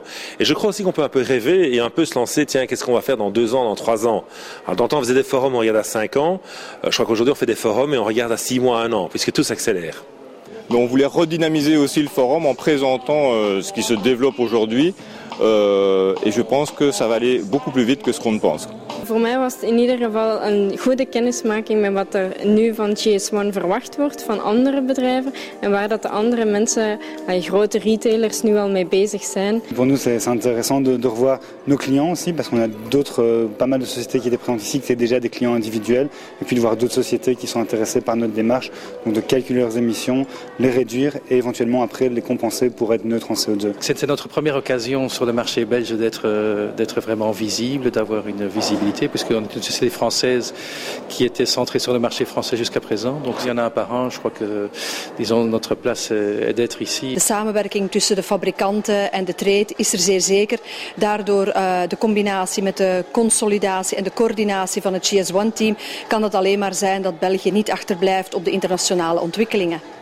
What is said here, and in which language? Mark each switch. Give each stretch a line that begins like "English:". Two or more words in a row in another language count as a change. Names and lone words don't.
French: Et je crois aussi qu'on peut un peu rêver et un peu se lancer, tiens, qu'est-ce qu'on va faire dans 2 ans, dans 3 ans? Alors, dans le temps, on faisait des forums, on regarde à 5 ans. Je crois qu'aujourd'hui, on fait des forums et on regarde à 6 mois, 1 an, puisque tout s'accélère. Mais on voulait redynamiser aussi le forum en présentant ce qui se développe aujourd'hui et je pense que ça va aller beaucoup plus vite que ce qu'on ne pense.
Dutch: Voor mij was het in ieder geval een goede kennismaking met wat er nu van GS1 verwacht wordt van andere bedrijven en waar dat de andere mensen, grote retailers, nu al mee bezig zijn.
French: Pour nous c'est intéressant de revoir nos clients aussi parce qu'on a pas mal de sociétés qui étaient présentes ici qui étaient déjà des clients individuels et puis de voir d'autres sociétés qui sont intéressées par notre démarche, donc de calculer leurs émissions, les réduire et éventuellement après les compenser pour être neutres en CO2. C'est notre première occasion sur le marché belge d'être vraiment visible, d'avoir une visibilité, puisqu'on est une société française qui était centrée sur le marché français jusqu'à présent. Donc il y en a un par an, je crois que notre place est d'être ici.
Dutch: De samenwerking tussen de fabrikanten en de trade is er zeer zeker. Daardoor de combinatie met de consolidatie en de coördinatie van het GS1-team kan het alleen maar zijn dat België niet achterblijft op de internationale ontwikkelingen.